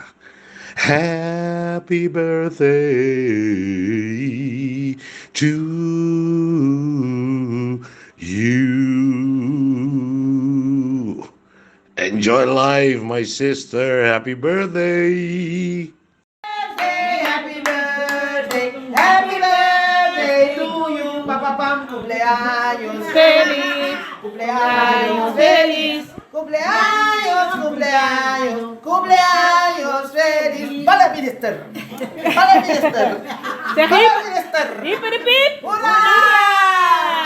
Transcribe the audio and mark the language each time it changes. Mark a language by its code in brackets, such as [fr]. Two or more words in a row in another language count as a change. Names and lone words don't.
[en] Happy birthday to you. Enjoy life, my sister. Happy birthday. Happy birthday to you, [es] Papa Pam, cumpleaños feliz, cumpleaños feliz, cumpleaños, cumpleaños, cumpleaños feliz. Para minister, para minister, para minister. Hip, hip, hip. ¡Hurra!